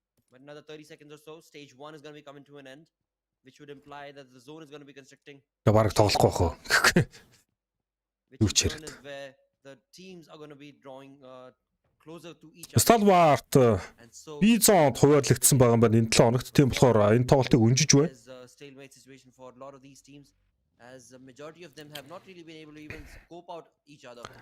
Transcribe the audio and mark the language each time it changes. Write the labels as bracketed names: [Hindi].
[English] But another 30 seconds or so, stage 1 is going to be coming to an end, which would imply that the zone is going to be constricting. [Mongolian] Бараг тоглохгүй хөө. [English] Which in turn is where the teams are going to be drawing closer to each other. Stalwart And so [Mongolian] B-зонд хуваарлагдсан байгаа юм байна энэ 7 хоногт. Тийм болохоор энэ тоглолтыг өнжиж байна. [English] there's a stalemate situation for a lot of these teams. as a majority of them have not really been able to even scope out each other.